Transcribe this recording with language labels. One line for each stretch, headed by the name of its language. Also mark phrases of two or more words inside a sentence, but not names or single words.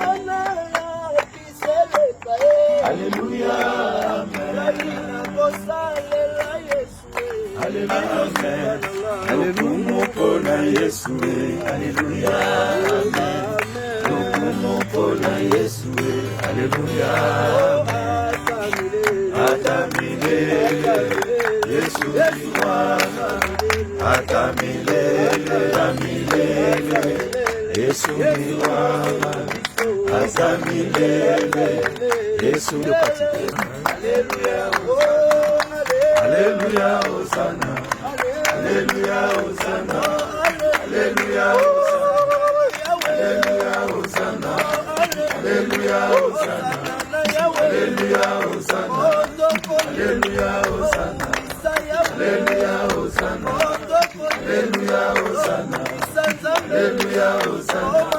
Bemba: Haleluya, amen. Haleluya, amen. Umupona Yesu, haleluya, amen. Umupona Yesu, haleluya, amen.
Swahili: Hata milele Yesu ni Bwana, hata milele na milele Yesu ni Bwana, hata milele Yesu ni Bwana. Haleluya, hosana, haleluya, hosana, haleluya, haleluya, hosana, haleluya, hosana, haleluya, hosana, haleluya, hosana, haleluya, hosana, haleluya, hosana, haleluya, hosana.